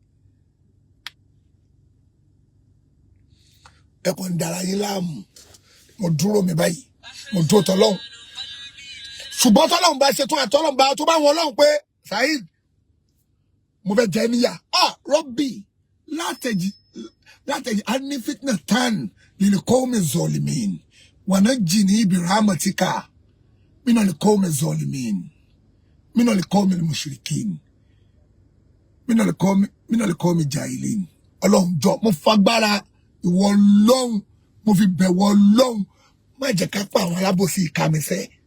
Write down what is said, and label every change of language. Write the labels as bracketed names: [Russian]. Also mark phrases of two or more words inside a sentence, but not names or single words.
[Yoruba] ẹkùn ń dara yín láàmú mo dúró mi báyìí mo dúró tọ́lọ́hún ṣùgbọ́n tọ́lọ́hún bá ṣe tún àtọ́lọ́hún bá tó bá wọn lọ́hún pé Saheed mo fẹ́ jẹ níyà rọ́bì [Arabic] látẹ̀jì اني فتنة تن للقوم الظالمين ونجني برحمتك من القوم الظالمين من القوم المشركين من القوم الجاهلين [Yoruba] Ọlọ́run jọ̀ọ́ mo fagbára ìwọ Ọlọ́run mo fi bẹ̀wọ̀ Ọlọ́run má jẹ́ ká pa àwọn alábòsí ìka mi fẹ́